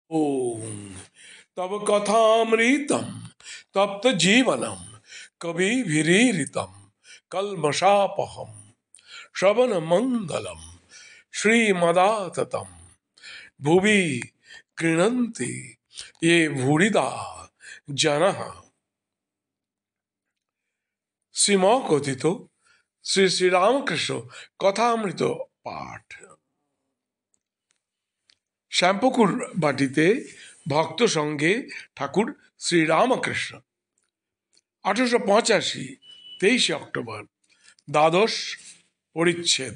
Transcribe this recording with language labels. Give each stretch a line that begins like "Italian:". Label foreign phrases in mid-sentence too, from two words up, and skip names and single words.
Sanskrit: ओम तब कथामृतम तप्त जीवनम कविभिरीरितम कल्मषापहम श्रवण मंगलम श्रीमदाततम भुवि गृह्णन्ति ये भूरिदा जनः।
Bangla: শ্রীম কথিত শ্রী শ্রীরামকৃষ্ণ কথামৃত পাঠ। শ্যামপুকুর বাটিতে ভক্ত সঙ্গে ঠাকুর শ্রীরামকৃষ্ণ 1885 23 অক্টোবর দ্বাদশ পরিচ্ছেদ।